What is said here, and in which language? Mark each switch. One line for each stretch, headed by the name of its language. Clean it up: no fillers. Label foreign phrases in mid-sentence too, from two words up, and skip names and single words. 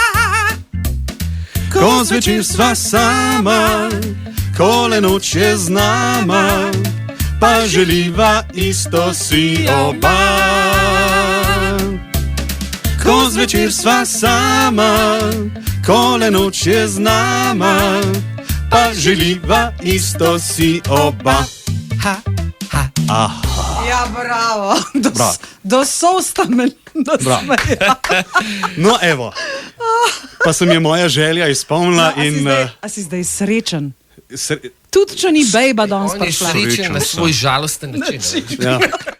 Slovenian: Ko zvečer sva sama, ko le noč je z nama, pa želiva isto si oba. Ko zvečer sva sama, ko le noč je z nama, pa želiva isto si oba. Ha, ha. Aha. Ja, bravo. Bravo. Do sosta me nasmeja. No, evo. Pa se mi je moja želja izpolnila in... A si zdaj srečen? Sre... Tudi, če ni bejba danes On je prišla. srečen na svoj žalosten način. Ja.